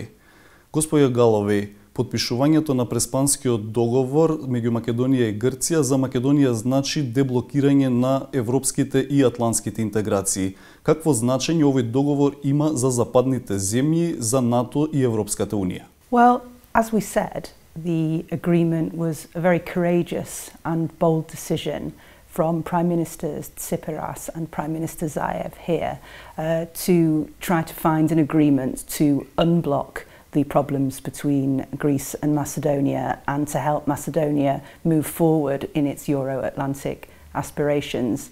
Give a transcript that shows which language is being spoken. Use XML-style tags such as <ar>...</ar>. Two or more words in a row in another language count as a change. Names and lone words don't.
<mk>Господја Галовеј, потпишувањето на преспанскиот договор меѓу Македонија и Грција за Македонија значи деблокирање на европските и атлантските интеграции. Какво значење овој договор има за западните земји, за НАТО и Европската Унија?</mk> <en>Well, as we said, the agreement was a very courageous and bold decision from Prime Ministers Tsipras and Prime Minister Zaev here to try to find an agreement to unblock the problems between Greece and Macedonia and to help Macedonia move forward in its Euro-Atlantic aspirations.</en>